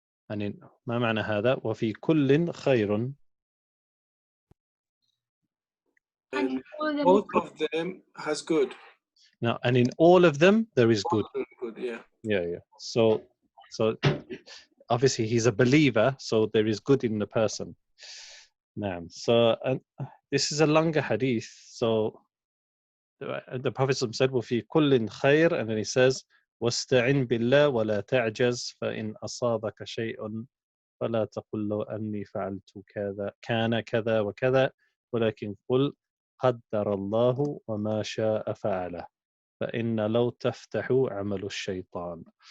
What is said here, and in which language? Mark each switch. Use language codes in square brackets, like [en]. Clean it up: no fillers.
[ar] يعني ما معنى هذا؟ وفي كل خير. [en] And both of them has good. Now, and in all of them there is good. Good, yeah. Yeah. So obviously he's a believer, so there is good in the person. Naam. So this is a longer hadith. So the Prophet said, [ar] وَفِي كُلٍّ خَيْرٍ, [en] and then he says, [ar] وَاسْتَعِنْ بِاللَّهِ وَلَا تَعْجَزْ فَإِنْ أَصَابَكَ شَيْءٌ فَلَا تَقُلْ لَوْ أَنِّي فَعَلْتُ كذا كان كذا وكذا ولكن قل قدر الله وما شاء فعله فإن لو تفتح عمل الشيطان.